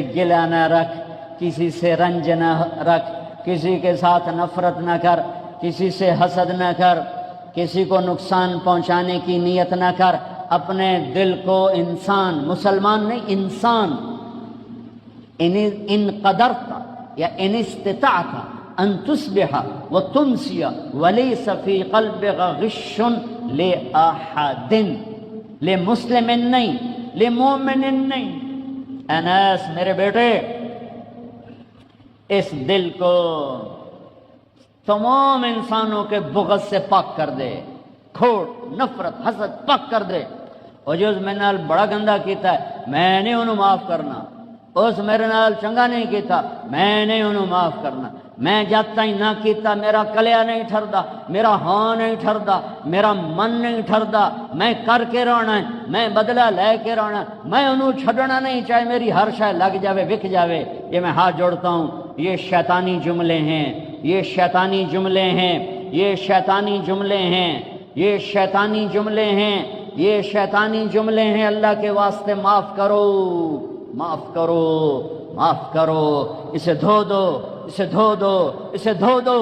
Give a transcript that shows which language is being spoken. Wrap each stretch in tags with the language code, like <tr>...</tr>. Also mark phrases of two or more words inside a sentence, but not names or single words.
<ur>گلہ نہ رکھ، کسی سے رنج نہ رکھ، کسی کے ساتھ نفرت نہ کر، کسی سے حسد نہ کر، کسی کو نقصان پہنچانے کی نیت نہ کر، اپنے دل کو انسان، مسلمان نہیں انسان،</ur> <ar>ان قدرت یا ان استطاعت ان تصبح وتمسی ولیس فی قلبک غش لأحد،</ar> <ur>لمسلم نہیں، لمومن نہیں۔ انس میرے بیٹے، اس دل کو تمام انسانوں کے بغض سے پاک کر دے، کھوٹ، نفرت، حسد پاک کر دے۔</ur> <pa>اور جو میں نال بڑا گندا کیتا ہے میں نہیں انہوں معاف کرنا، اس میرے نال چنگا نہیں کیتا میں نہیں انہوں معاف کرنا، میں جب تک نہ کیتا میرا کلیا نہیں ٹھردا، میرا ہاں نہیں ٹھردا، میرا من نہیں ٹھردا، میں کر کے رہنا ہے، میں بدلہ لے کے رہنا، میں انہوں چھڑنا نہیں، چاہے میری ہر شے لگ جاوے وک جاوے۔</pa> <ur>یہ میں ہاتھ جوڑتا ہوں، یہ شیطانی جملے ہیں، یہ شیطانی جملے ہیں، یہ شیطانی جملے ہیں، یہ شیطانی جملے ہیں، یہ شیطانی جملے ہیں۔ اللہ کے واسطے معاف کرو، معاف کرو، معاف کرو، اسے دھو دو، اسے دھو دو، اسے دھو دو۔</ur>